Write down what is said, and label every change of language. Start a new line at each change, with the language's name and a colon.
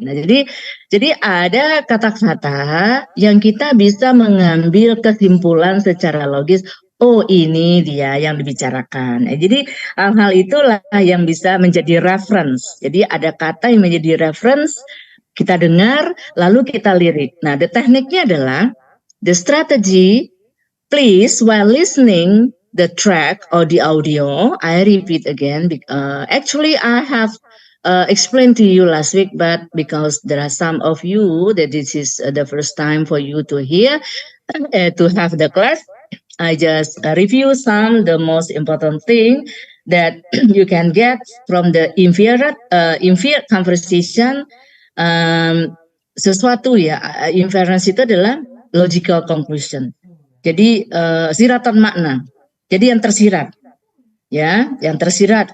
Indonesian: Nah, jadi ada kata-kata yang kita bisa mengambil kesimpulan secara logis, oh ini dia yang dibicarakan. Nah, jadi hal-hal itulah yang bisa menjadi reference. Jadi ada kata yang menjadi reference, kita dengar, lalu kita lirik. Nah, tekniknya adalah
English: the strategy. Please, while listening the track or the audio, I repeat again. Actually, I have explained to you last week, but because there are some of you that this is the first time for you to hear, to have the class, I just review the most important thing that you can get from the inferred conversation.
Indonesian: Sesuatu ya, inference itu adalah logical conclusion. Jadi siratan makna. Jadi yang tersirat, ya, yang tersirat.